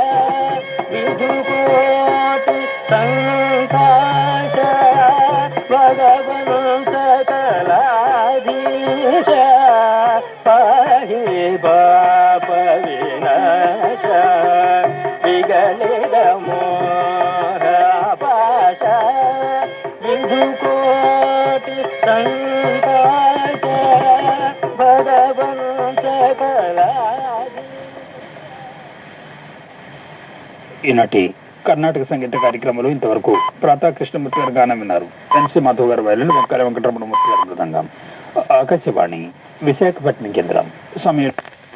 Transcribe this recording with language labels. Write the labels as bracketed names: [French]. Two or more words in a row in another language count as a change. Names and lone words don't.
[Sanskrit] ವಿಧುಕೋಟಿ ಸಂಕಾಶ ಭಗವನು ಸಕಲಾಧೀಶ ಪಾಹಿ ಪಾಪ ವಿನಾಶ ವಿಗಳಿತ ಮೋಹ ಪಾಶ ವಿಧುಕೋಟಿ ಸಂಕಾಶ ಭಗವನು [Telugu] ఈనాటి కర్ణాటక సంగీత కార్యక్రమంలో ఇంతవరకు ప్రాతా కృష్ణమూర్తి గారు గానం విన్నారు. ఎన్సి మాధవ్ గారు వైలిన్, వంకాయ వెంకటరమణమూర్తి గారు మృదంగం. ఆకాశవాణి విశాఖపట్నం కేంద్రం. సమయం